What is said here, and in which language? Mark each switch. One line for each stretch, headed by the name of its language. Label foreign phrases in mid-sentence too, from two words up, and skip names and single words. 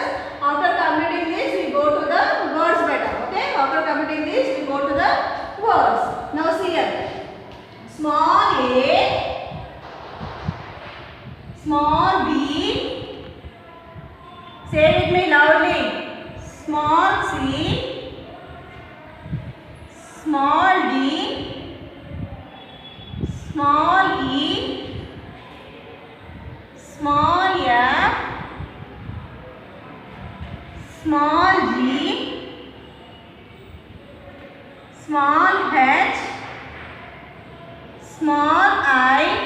English: After completing this we go to the words beta. Okay, after completing this we go to the words. Now see here. Small a, small b, say with me loudly. Small c, small d, small e, small f, small g, small h, small I,